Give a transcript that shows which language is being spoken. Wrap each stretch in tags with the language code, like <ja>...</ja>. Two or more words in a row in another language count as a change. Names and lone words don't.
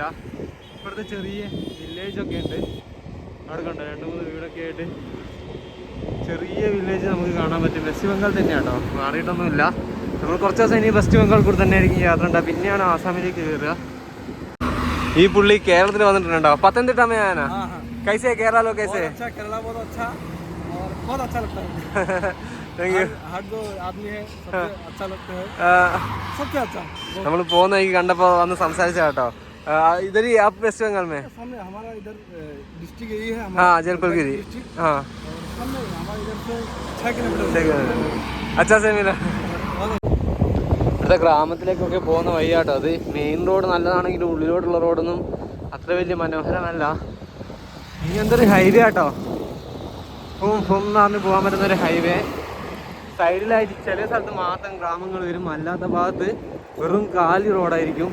<ml>ഇപ്പുറത്തെ ചെറിയ വില്ലേജൊക്കെ ഉണ്ട്. അവിടെ കണ്ടോ 2-3 വീടൊക്കെ ആയിട്ട് ചെറിയ വില്ലേജ് നമുക്ക് കാണാൻ പറ്റും. വെസ്റ്റ് ബംഗാൾ തന്നെയാട്ടോ, മാറിയിട്ടൊന്നുമില്ല. നമ്മൾ കുറച്ച് ദിവസം ഇനി വെസ്റ്റ് ബംഗാൾ കൂടെ തന്നെ ആയിരിക്കും യാത്ര ഉണ്ടാകുക. പിന്നെയാണ് ആസാമിലേക്ക് കയറുക. ഈ പുള്ളി കേരളത്തിൽ വന്നിട്ടുണ്ടോ? പത്തനംതിട്ട</ml> <hi>में आया ना? कैसे केरला लो कैसे? अच्छा केरला बहुत अच्छा और बहुत अच्छा लगता है.</hi> <ml>നമ്മൾ പോകുന്ന വഴിക്ക് കണ്ടപ്പോ വന്ന് സംസാരിച്ച കേട്ടോ. ഇതൊരു ആപ്പ് വെസ്റ്റ് ബംഗാൾ</ml> <hi>में हाँ जलपाईगुड़ी हाँ अच्छा से मिला.</hi> <ml>ഇവിടുത്തെ ഗ്രാമത്തിലേക്കൊക്കെ പോകുന്ന വഴിയാട്ടോ അത്. മെയിൻ റോഡ് നല്ലതാണെങ്കിലും ഉള്ളിലോട്ടുള്ള റോഡൊന്നും അത്ര വലിയ മനോഹരമല്ല. ഇനി എന്തൊരു ഹൈവേ ആട്ടോ, എന്ന് പറഞ്ഞ് പോകാൻ പറ്റുന്നൊരു ഹൈവേ. സൈഡിലായിട്ട് ചില സ്ഥലത്ത് മാത്രം ഗ്രാമങ്ങൾ വരും, അല്ലാത്ത ഭാഗത്ത് വെറും കാലി റോഡായിരിക്കും.</ml>